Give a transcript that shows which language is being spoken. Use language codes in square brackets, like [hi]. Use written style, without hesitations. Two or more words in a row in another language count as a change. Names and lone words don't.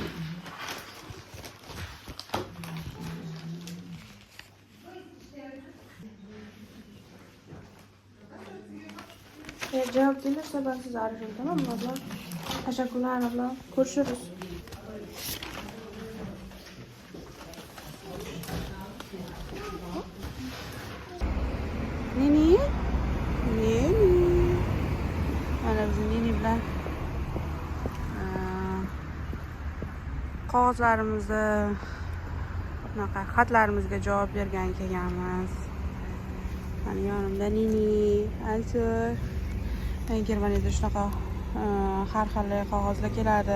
[tr] Eğer cevap gelirse ben sizi ararım, tamam mı abla? Teşekkürler abla. Görüşürüz. Nini? [uz] Nini. Mana bizim Nini bilan qog'ozlarimizni, bunaqa xatlarimizga javob bergan kelganmiz. Mana yonimda Nini, Aytur. Germaniyada shunaqa har xil qog'ozlar keladi.